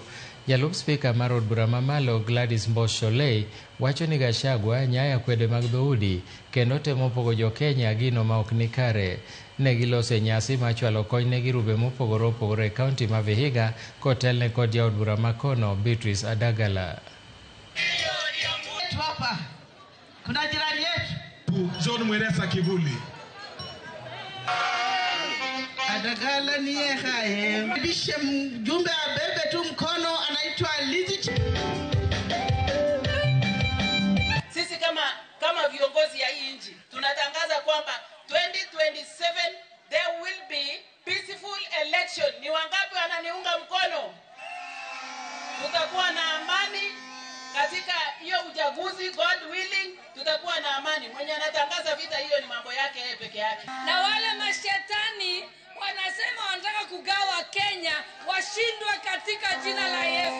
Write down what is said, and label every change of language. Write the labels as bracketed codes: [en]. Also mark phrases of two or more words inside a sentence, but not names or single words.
[luo] Jalup spika mar od bura mamalo Gladys Mbosh-Sholei wacho ni Gachagua nyaya kwede mag dhoudi kendo temo pogo jo Kenya gino ma ok ni kare. Ne gilose nyasi ma chwalo kony ne girube mopogore opogore e kaunti ma Vihiga kotelne kod jaod bura makono Beatrice Adagala. [sw] Kuna jirani yetu John Mweresa Kivuli. Adagala ni yeye bishe mjumbe abebe tu mkono anaitwa Lizzy. Sisi kama viongozi ya hii nchi tunatangaza kwamba 2027 [en] there will be peaceful election. [sw] Ni wangapi wananiunga mkono? Tutakuwa na amani katika hiyo uchaguzi, [en] God willing, [sw] tutakuwa na amani. Mwenye anatangaza vita hiyo ni mambo yake yeye peke yake. Na wale mashetani wanasema wanataka kugawa Kenya, washindwe katika jina la Yesu.